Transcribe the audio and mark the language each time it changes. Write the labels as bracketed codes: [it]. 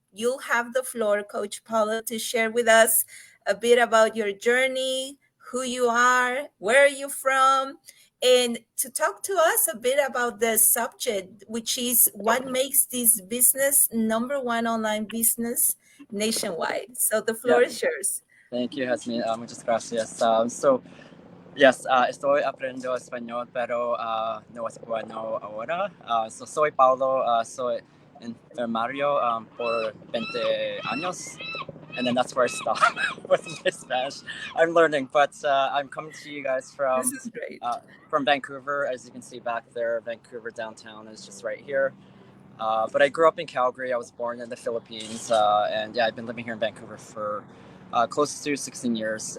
[en] You have the floor, Coach Paulo, to share with us a bit about your journey, who you are, where are you from, and to talk to us a bit about the subject, which is what makes this business #1 online business nationwide. So the floor is yours. Thank you, Jasmine. [es] Muchas gracias. Yes, estoy aprendiendo español, pero no es bueno ahora. Soy Paulo, soy enfermario por 20 años. [en] And then that's where I stopped with my Spanish. I'm learning, but I'm coming to you guys This is great. From Vancouver. As you can see back there, Vancouver downtown is just right here. But I grew up in Calgary. I was born in the Philippines. And yeah, I've been living here in Vancouver for close to 16 years.